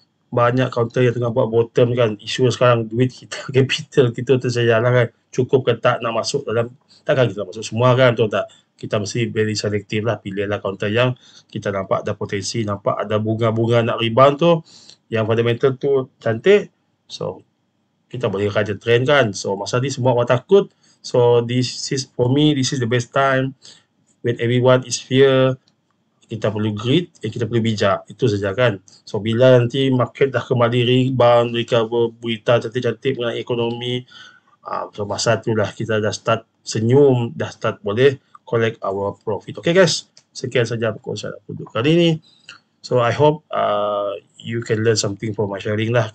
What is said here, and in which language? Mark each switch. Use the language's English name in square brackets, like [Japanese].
[Malay] Banyak counter yang tengah buat bottom kan. Isu sekarang duit kita, capital kita tu saja lah kan. Cukup ke tak nak masuk dalam, takkan kita masuk semua kan, betul tak? Kita mesti very selektif lah, pilihlah counter yang kita nampak ada potensi, nampak ada bunga-bunga nak rebound tu, yang fundamental tu cantik. So kita boleh raja trend kan. So masa ni semua orang takut. [English] So for me this is the best time when everyone is fear. [Malay] Kita perlu grit, kita perlu bijak. Itu saja kan. So bila nanti market dah kembali rebound, recover, berita cantik-cantik mengenai ekonomi, so masa tu lah kita dah start senyum, dah start boleh [English] collect our profit. [Malay] Okay guys, sekian saja perkongsian aku untuk kali ni. [English] So I hope you can learn something from my sharing lah.